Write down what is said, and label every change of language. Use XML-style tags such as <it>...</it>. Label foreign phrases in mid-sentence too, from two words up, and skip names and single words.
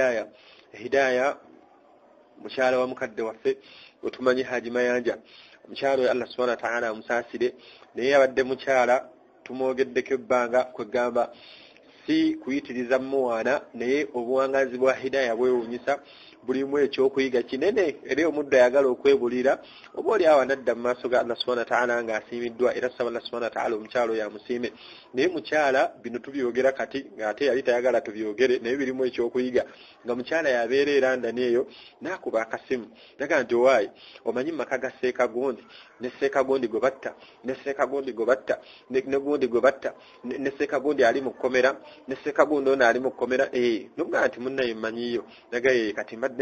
<lg>hidaya mukyala wa mukadde waffe otumanyi Haji Mayanja omukyala</lg> <ar>الله سبحانه وتعالى</ar> <lg>amusaasire naye abadde mukyala tumwogeddeko ebbanga kwegamba si kuyitiriza muwaana naye obuwangazi bwa hidaya bwewuunyisa bulimu ekyokuyiga kinene era omuddu ayagala okwebulira oba oli awo anadda mu maaso ga</lg> <ar>الله سبحانه وتعالى</ar> <lg>ng'asiimiddwa era saba</lg> <ar>الله سبحانه وتعالى</ar> <lg>omukyala oyo amusiime naye mukyala bino tubyogera kati ng'ate yali tayagala tubyogere naye birimu ekyokuyiga nga mukyala yabeera era ndani eyo n'akuba akasimu naga nti owaayi omanyi maka ga Seekagondi ne Seekagondi gwe batta ne Seekagondi gwe batta ne Gundi gwe batta ne Seekagondi ali mu kkomera ne Seekagondi ono ali mu kkomera nomugaa nti munnaye mmanyiyo naga kati mbadde</lg>